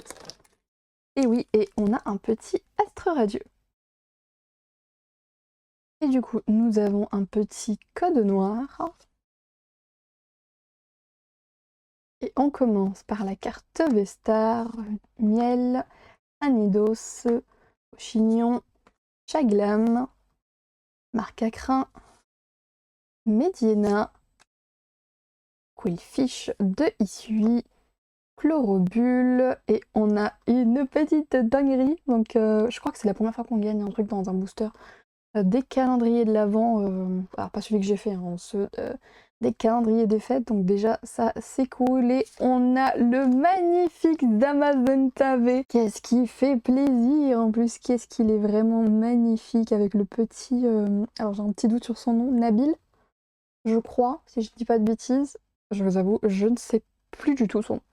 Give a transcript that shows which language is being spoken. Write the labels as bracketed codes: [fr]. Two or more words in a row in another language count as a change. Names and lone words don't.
[fr] Et oui, et on a un petit astre radieux. Et du coup, nous avons un petit code noir. Et on commence par la carte Vestar, Miel, Anidos, Chignon, Chaglam, Marcacrin, Mediena, Quillfish de Issui, Chlorobule, et on a une petite dinguerie. Donc je crois que c'est la première fois qu'on gagne un truc dans un booster. Des calendriers de l'Avent, alors pas celui que j'ai fait, hein, ceux des calendriers des fêtes, donc déjà ça c'est cool. Et on a le magnifique Zamazenta V, qu'est-ce qui fait plaisir en plus, qu'est-ce qu'il est vraiment magnifique avec le petit, alors j'ai un petit doute sur son nom, Nabil, je crois, si je dis pas de bêtises, je vous avoue, je ne sais plus du tout son nom.